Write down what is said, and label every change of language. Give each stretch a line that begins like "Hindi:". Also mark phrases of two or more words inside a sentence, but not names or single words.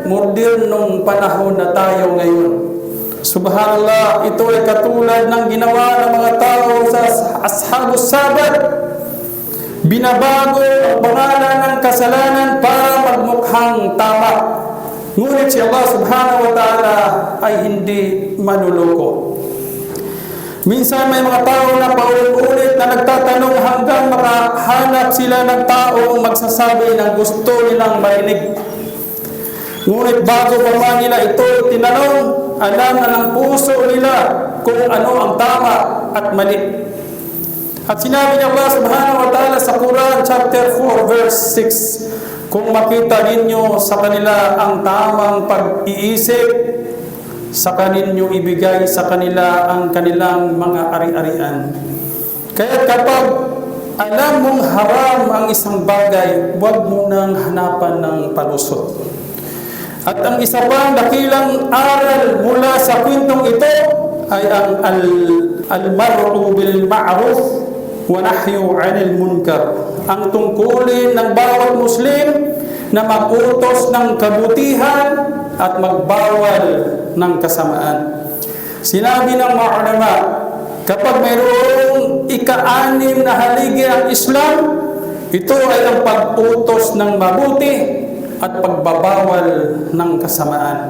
Filipino: Modernong panahon na tayo ngayon. Subhanallah, ito ay katulad ng ginawa ng mga tao sa Ashabus Sabat. Binabago ang pangalan ng kasalanan para magmukhang tama. Ngunit si Allah
Arabic: سبحانه وتعالى
Filipino: ay hindi manloloko. Minsan may mga tao na paulit-ulit na nagtatanong hanggang makahanap sila ng taong magsasabi ng gusto nilang marinig. Ngunit bago pa man nila ito tinanong, alam na ng puso nila kung ano ang tama at mali. At sinabi ni Allah
Arabic: سبحانه وتعالى
Filipino: sa Quran
English: chapter 4 verse 6,
Filipino: kung makita ninyo sa kanila ang tamang pag-iisip, saka ninyo ibigay sa kanila ang kanilang mga ari-arian. Kaya kapag alam mong haram ang isang bagay, huwag mo nang hanapan ng palusot. At ang isa pang dakilang aral mula sa kwentong ito ay ang
Arabic: الأمر بالمعروف والنهي عن المنكر.
Filipino: Ang tungkulin ng bawat Muslim na mag-utos ng kabutihan at magbawal ng kasamaan. Sinabi ng mga ulama, kapag mayroong ika-6 na haligi ang Islam, ito ay ang pag-utos ng mabuti at pagbabawal ng kasamaan.